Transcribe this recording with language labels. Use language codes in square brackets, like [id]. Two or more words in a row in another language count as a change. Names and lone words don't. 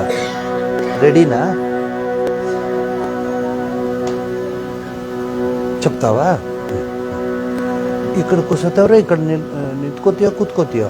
[kn] ರೆಡಿನಾ? [te] చెప్తావా? ఇక్కడ కూర్చోతాವ್ರೆ, ఇక్కడ [kn] ನಿಂತ್ಕೋತೀಯೋ ಕೂತ್ಕೋತೀಯೋ?